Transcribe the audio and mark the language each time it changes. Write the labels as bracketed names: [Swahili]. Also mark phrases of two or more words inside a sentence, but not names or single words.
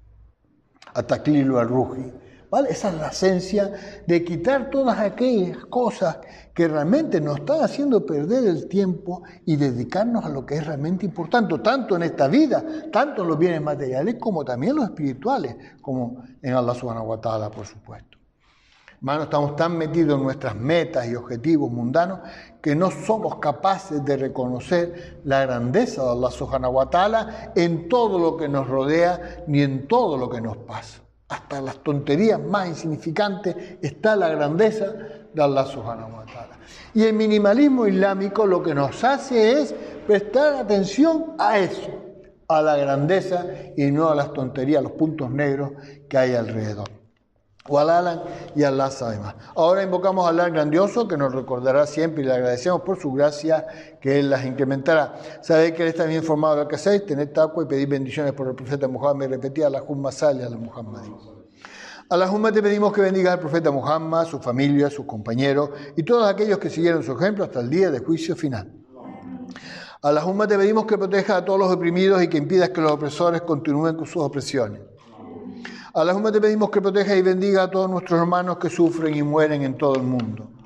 [Arabic] التقليل الروحي, ¿vale? [Spanish] Esa es la esencia de quitar todas aquellas cosas que realmente nos están haciendo perder el tiempo y dedicarnos a lo que es realmente importante, tanto en esta vida, tanto en los bienes materiales como también los espirituales, como en Allah [Arabic] سبحانه وتعالى, [Spanish] por supuesto. Hermanos, estamos tan metidos en nuestras metas y objetivos mundanos que no somos capaces de reconocer la grandeza de Allah [Arabic] سبحانه وتعالى [Spanish] en todo lo que nos rodea ni en todo lo que nos pasa. Hasta las tonterías más insignificantes está la grandeza de Allah [Arabic] سبحانه وتعالى. [Spanish] Y el minimalismo islámico lo que nos hace es prestar atención a eso, a la grandeza y no a las tonterías, a los puntos negros que hay alrededor. Walalan y Allah sabe más. Ahora invocamos a Allah grandioso, que nos recordará siempre, y le agradecemos por su gracia, que Él las incrementará. Sabéis que Él está bien informado de lo que hacéis, tened taqwa y pedid bendiciones por el profeta Muhammad, y repetid [Arabic] اللهم صل على محمد. [Spanish] Allahumma, te pedimos que bendigas al profeta Muhammad, su familia, sus compañeros y todos aquellos que siguieron su ejemplo hasta el día del juicio final. Allahumma, te pedimos que protejas a todos los oprimidos y que impidas que los opresores continúen con sus opresiones. Allahumma, te pedimos que proteja y bendiga a todos nuestros hermanos que sufren y mueren en todo el mundo.